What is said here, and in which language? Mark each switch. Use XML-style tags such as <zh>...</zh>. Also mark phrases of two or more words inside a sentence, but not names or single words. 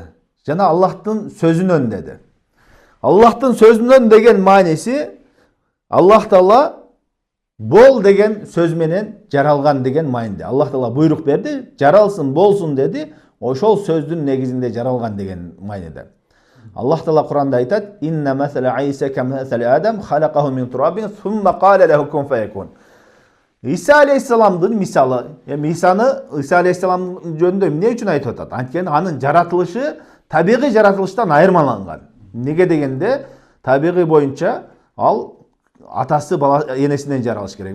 <ky>Жана Аллахтын сөзүнөн деди. Аллахтын сөзүнөн деген мааниси Аллах Таала бол деген сөз менен жаралган деген маанинде. Аллах Таала буйрук берди, жаралсын, болсун деди. Ошол сөздүн негизинде жаралган деген маанинде. Аллах Таала Куранда айтат:</ky> <ar>"إن مثل عيسى كمثل آدم، خلقه من تراب, ثم قال له كن فيكون."</ar> <ky>Иса алейхиссаламдын мисалы, Иса алейхиссаламдын жөнүндө эмне үчүн айтып атат? Анткени анын жаратылышы табигый жаратылыштан айырмаланган. Неге дегенде, табигый боюнча ал атасы бала энесинен жаралыш керек.</ky>